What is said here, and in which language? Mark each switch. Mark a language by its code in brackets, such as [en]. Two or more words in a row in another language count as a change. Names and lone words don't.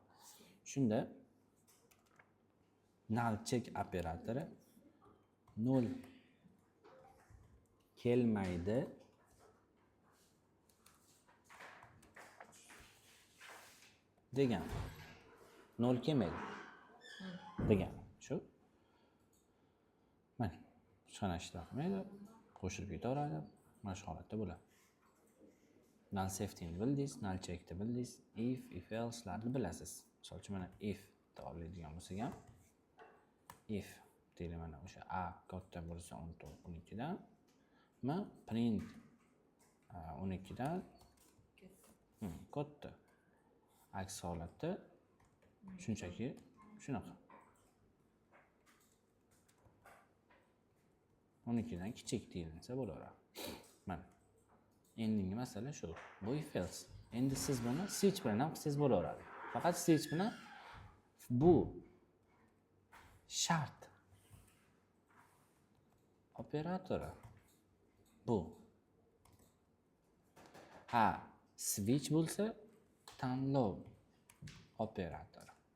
[uz] Shunda [en] null check [uz] operatori 0 kelmaydi degan. 0 kelmaydi degan. Shu. Mana hech qanaqa ish qilmaydi, qo'shilib ketaveradi. Mana shu holatda bo'ladi. [en] Null safety [uz] ni bildingiz, [en] null check [uz] ni bildingiz, [en] if else [uz] larni bilasiz. Misol uchun mana if deb oladigan bo'lsak ham, if deydi mana o'sha a katta bo'lsa 12 dan, print 12 dan katta. Aks holatda shunchaki shunaqa. 12 dan kichik deyilsa bo'laveradi. Mana. Endingi masala shu. Bu [en] if else. [uz] Endi siz buni switch bilan ham qilsangiz bo'laveradi. Faqat switch bilan bu shart. operatori. Bu. Ha, switch bo'lsa tanlov operatori.